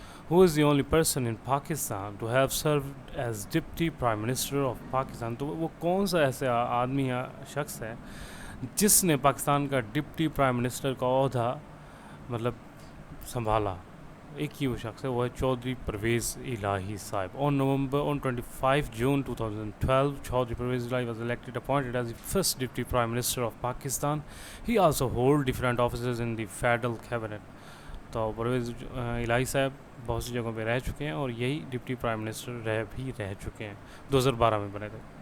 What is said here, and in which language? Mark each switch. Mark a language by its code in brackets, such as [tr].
[en] Who is the only person in Pakistan to have served as Deputy Prime Minister of Pakistan؟ [ur] تو وہ کون سا ایسا آدمی یا شخص ہے جس نے پاکستان کا ڈپٹی پرائم منسٹر کا عہدہ مطلب سنبھالا؟ ایک ہی وہ شخص ہے، وہ ہے چودھری پرویز الہی صاحب. [en] On 25 June 2012, Chaudhry Pervez Elahi was elected, appointed as the first Deputy Prime Minister of Pakistan. He also holds different offices in the Federal Cabinet. [ur] تو پرویز الہی صاحب بہت سی جگہوں پہ رہ چکے ہیں اور یہی ڈپٹی پرائم منسٹر رہ چکے ہیں، 2012 میں بنے تھے.